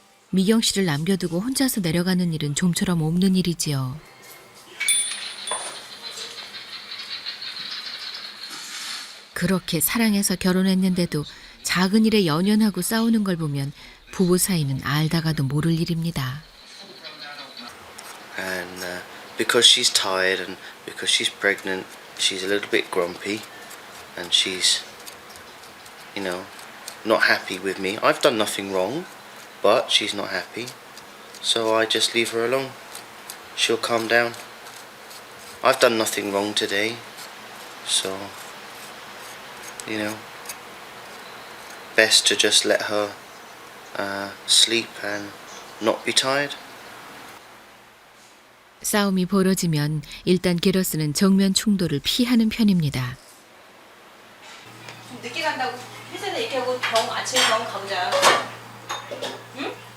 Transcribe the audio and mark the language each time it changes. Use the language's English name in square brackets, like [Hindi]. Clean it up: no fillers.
[Korean] 미경 씨를 남겨두고 혼자서 내려가는 일은 좀처럼 없는 일이지요. 그렇게 사랑해서 결혼했는데도 작은 일에 연연하고 싸우는 걸 보면 부부 사이는 알다가도 모를 일입니다. [English] And because she's tired and because she's pregnant, she's a little bit grumpy and she's, you know, not happy with me. I've done nothing wrong, but she's not happy. So I just leave her alone. She'll calm down. I've done nothing wrong today. So, you know, best to just let her sleep and not be tired. [Korean] 싸움이 벌어지면 일단 게러스는 정면 충돌을 피하는 편입니다. 좀 늦게 간다고 회사에 얘기하고 아침에 병원 가보자. 응?